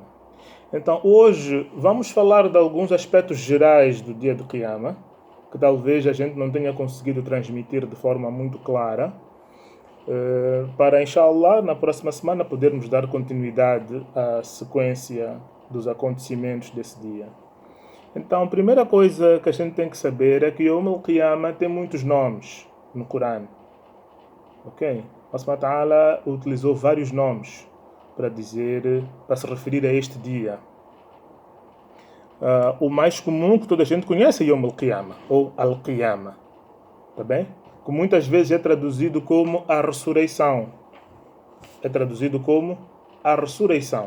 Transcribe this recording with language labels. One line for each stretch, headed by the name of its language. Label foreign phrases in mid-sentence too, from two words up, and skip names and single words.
Portuguese: Então hoje vamos falar de alguns aspectos gerais do dia de Qiyamah, que talvez a gente não tenha conseguido transmitir de forma muito clara, para, inshallah, na próxima semana podermos dar continuidade à sequência dos acontecimentos desse dia. Então, a primeira coisa que a gente tem que saber é que
Arabic: يوم القيامة
Portuguese: tem muitos nomes no Corão. Ok?
Arabic: الله سبحانه وتعالى
Portuguese: utilizou vários nomes para se referir a este dia. O mais comum que toda a gente conhece é
Arabic: يوم القيامة,
Portuguese: ou Al-Qiyamah. Tá bem? Que muitas vezes é traduzido como a ressurreição. É traduzido como a ressurreição.